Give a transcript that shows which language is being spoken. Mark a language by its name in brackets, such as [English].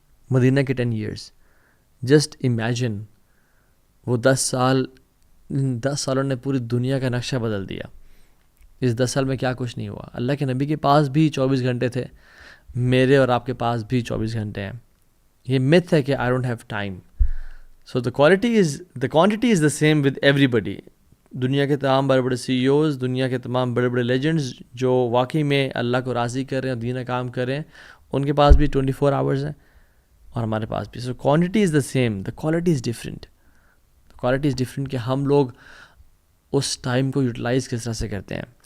[Urdu] مدینہ کے 10 years. [English] just imagine [Urdu] وہ 10 سالوں نے پوری دنیا کا نقشہ بدل دیا. اس 10 سال میں کیا کچھ نہیں ہوا. اللہ کے نبی کے پاس بھی 24 گھنٹے تھے، میرے اور آپ کے پاس بھی 24 گھنٹے ہیں. یہ myth ہے کہ [English] I don't have time. So the quantity is the same with everybody. [Urdu] دنیا کے تمام بڑے بڑے CEOs، دنیا کے تمام بڑے بڑے لیجنڈز جو واقعی میں اللہ کو راضی کر رہے ہیں اور دین کام کر رہے ہیں، ان کے پاس بھی 24 hours ہیں اور ہمارے پاس بھی. [English] So quantity is the same, the quality is different. Quality is different [Urdu] کہ ہم لوگ اس ٹائم کو یوٹیلائز کس طرح سے کرتے ہیں.